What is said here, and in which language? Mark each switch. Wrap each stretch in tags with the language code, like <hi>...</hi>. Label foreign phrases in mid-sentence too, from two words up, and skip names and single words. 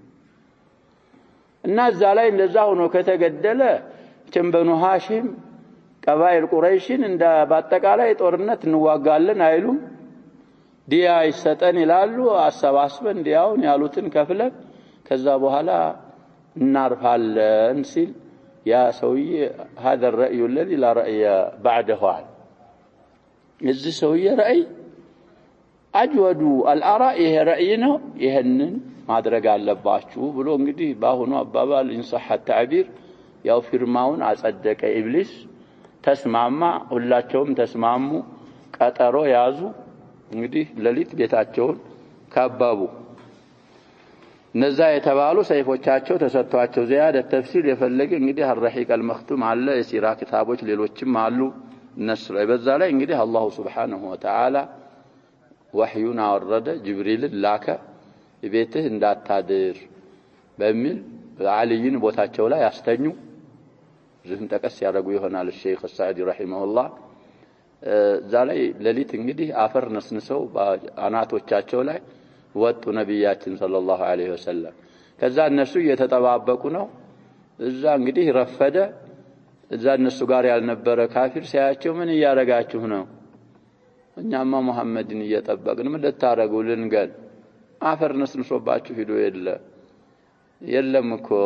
<am>እና እዛ ላይ እንደዛ ሆኖ ከተገደለ ቸምበኑ ሃሺም ቀባኢል ቁረይሽን እንደ ባጠቃላይ ጦርነት እንዋጋለን አይሉም። ዲያ ይሰጠን ይላሉ። አሰባስበን ዲያውን ያሉትን ከፍለን ከዛ በኋላ እናርፋለን ሲል ያ ሰውዬ</am> <ar>هذا الرأي الذي لا رأي بعده</ar> <am>እዚህ ሰውዬ ራእይ</am> <ar>أجود الآراء</ar> <am>ይሄ ራእይ ነው ይሄንን ማድረግ አለባችሁ ብሎ እንግዲህ ባሁኑ አባባል</am> <ar>إن صح التعبير</ar> <am>ያው ፊርማውን አጸደቀ ኢብሊስ ተስማማ። ሁላቸውም ተስማሙ። ቀጠሮ ያዙ። እንግዲህ ለሊት ቤታቸውን ካባቡ እነዛ የተባሉ ሰይፎቻቸው ተሰጥቷቸው ዚያደ ተፍሲል የፈለገ እንግዲህ الرحيق المختوم አለ የሲራ ክታቦች ሌሎችም አሉ። እነሱ ላይ በዛ ላይ እንግዲህ</am> <ar>الله سبحانه وتعالى</ar> <am>ወህዩን አወረደ ጅብሪልን ላከ ቤትህ እንዳታድር በሚል አልይን ቦታቸው ላይ አስተኙ። ዝህን ተቀስ ያደርጉ ይሆናል ሼክ ሳዕዲ ረሂመሁላህ ዛሬ ለሊት እንግዲህ አፈር ነስንሰው አናቶቻቸው ላይ ወጡ ነብያችን</am> <ar>صلى الله عليه وسلم</ar> <am>ከዛ እነሱ እየተጠባበቁ ነው እዛ እንግዲህ ረፈደ እዛ እነሱ ጋር ያልነበረ ካፊር ሲያያቸው ምን ያረጋችሁ ነው እኛማ መሐመድን እየጠበቅን ምን ልታረጉ ልንገል አፈር ነስንሶባችሁ ሂዶ የለም እኮ</am>